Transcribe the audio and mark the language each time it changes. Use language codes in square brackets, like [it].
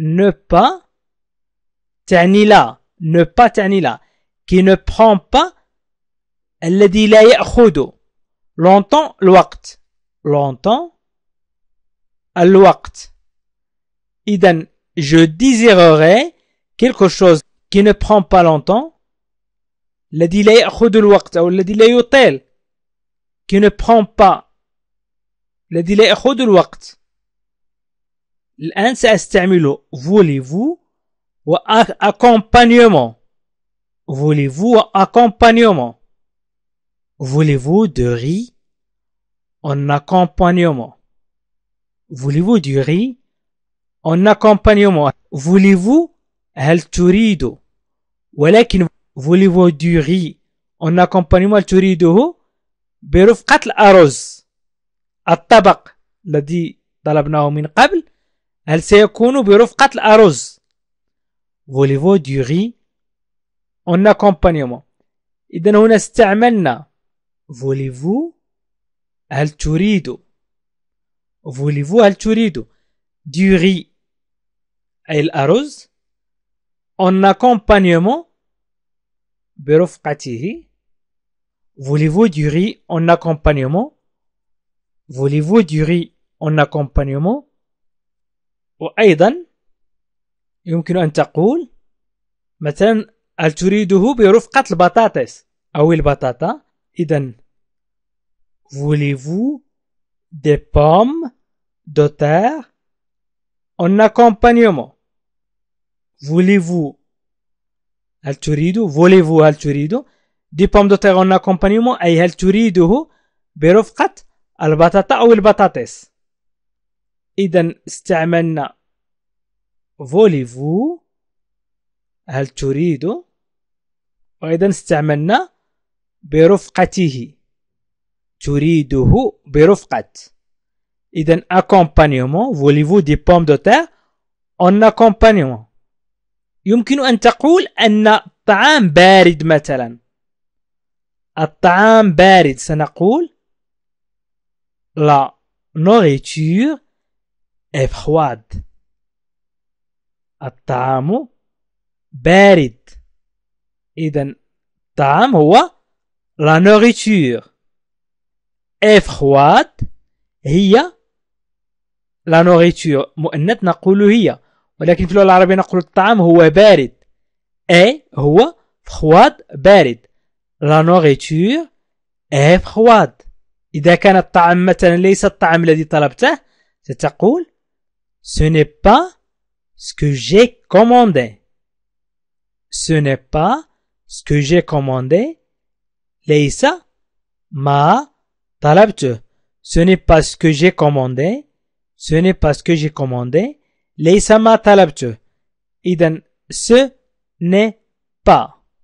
[fr] pas [ar] تعني لا [fr] ne pas تعني لا qui ne prend pas [ar] الذي لا يأخذ [fr] longtemps longtemps [ar] الوقت. إذن [fr] je désirerais quelque chose qui ne prend pas longtemps [ar] الذي لا يأخذ الوقت أو الذي لا يطيل [fr] qui ne prend pas [ar] الذي لا يأخذ الوقت. الآن سأستعمل [fr] voulez-vous [ar] و accompagnement. [fr] Voulez-vous accompagnement. Voulez-vous de riz en accompagnement. Voulez-vous du riz en accompagnement. Voulez-vous [ar] هل تريد ولكن [fr] voulez-vous du riz en accompagnement [ar] هل تريده برفقة الأرز. الطبق الذي طلبناه من قبل هل سيكون برفقة الأرز. [fr] Voulez-vous du riz en accompagnement. [ar] إذن هنا استعملنا [fr] voulez-vous [ar] هل تريد. [fr] Voulez-vous [ar] هل تريد [fr] du riz [ar] أي الأرز [fr] en accompagnement [ar] برفقته. [fr] Voulez-vous du riz en accompagnement. Voulez-vous du riz en accompagnement. [ar] وأيضا يمكن أن تقول مثلا هل تريده برفقة البطاطس أو البطاطا. إذن [fr] voulez-vous des pommes de terre en accompagnement. Voulez-vous [ar] هل تريد. Voulez-vous هل تريد [fr] des pommes de terre en accompagnement [ar] أي هل تريده برفقة البطاطا أو البطاطس. إذن استعملنا [fr] voulez-vous [ar] هل تريد وأيضا استعملنا برفقته تريده برفقة. إذن [fr] accompagnement voulez-vous des pommes de terre en accompagnement. [ar] يمكن أن تقول أن الطعام بارد مثلا. الطعام بارد سنقول [fr] la nourriture est froide. [ar] الطعام بارد. إذن الطعام هو [fr] la nourriture est froide [ar] هي لا نوريتور مؤنث نقول هي، ولكن في اللغة العربية نقول الطعام هو بارد. اي هو فخواد بارد. لا نوريتور اي فخواد. إذا كان الطعام مثلا ليس الطعام الذي طلبته ستقول [fr] ce n'est pas ce que j'ai commandé. Ce n'est pas ce que j'ai commandé. [ar] ليس ما طلبته. [fr] Ce n'est pas ce que j'ai commandé. Ce n'est pas ce que j'ai commandé. [ar] ليس ما طلبته. إذن [fr] ce n'est pas.